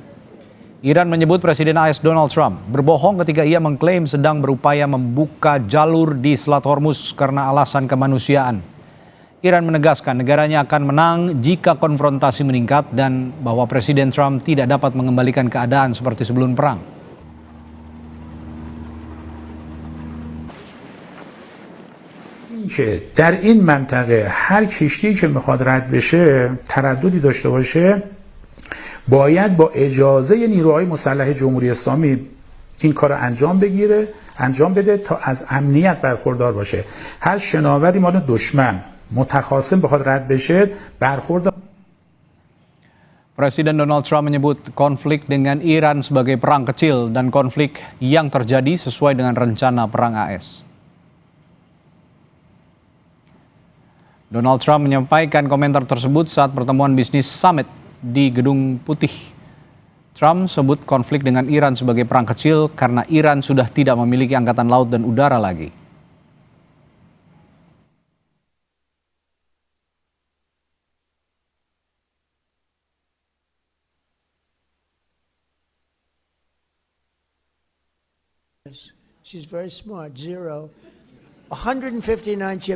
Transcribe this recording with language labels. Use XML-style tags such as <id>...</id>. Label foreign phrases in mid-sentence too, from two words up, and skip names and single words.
<id>Iran menyebut Presiden AS Donald Trump berbohong ketika ia mengklaim sedang berupaya membuka jalur di Selat Hormuz karena alasan kemanusiaan. Iran menegaskan negaranya akan menang jika konfrontasi meningkat dan bahwa Presiden Trump tidak dapat mengembalikan keadaan seperti sebelum perang.</id> <fa>که در این منطقه هر کشتی که میخواد رد بشه ترددی داشته باشه باید با اجازه نیروهای مسلح جمهوری اسلامی این کار انجام بده تا از امنیت برخوردار باشه. هر شناوری مال دشمن متخاصم بخواد رد بشه برخورد.</fa> <id>Presiden Donald Trump menyebut konflik dengan Iran sebagai perang kecil dan konflik yang terjadi sesuai dengan rencana perang AS. Donald Trump menyampaikan komentar tersebut saat pertemuan bisnis summit di Gedung Putih. Trump sebut konflik dengan Iran sebagai perang kecil karena Iran sudah tidak memiliki angkatan laut dan udara lagi.</id> <en>She's very smart. 159 ships.</en>